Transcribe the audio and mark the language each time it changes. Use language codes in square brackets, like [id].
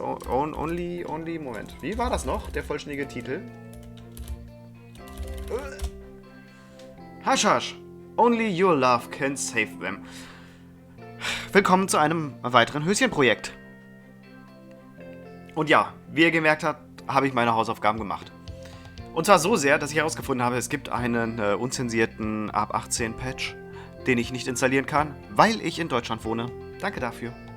[de] Only, Moment. Wie war das noch? Der vollständige Titel? Hasch Hasch. [en] Only your love can save them. [de] Willkommen zu einem weiteren Höschenprojekt. Und ja, wie ihr gemerkt habt, habe ich meine Hausaufgaben gemacht. Und zwar so sehr, dass ich herausgefunden habe, es gibt einen unzensierten ab 18 Patch, den ich nicht installieren kann, weil ich in Deutschland wohne. Danke dafür.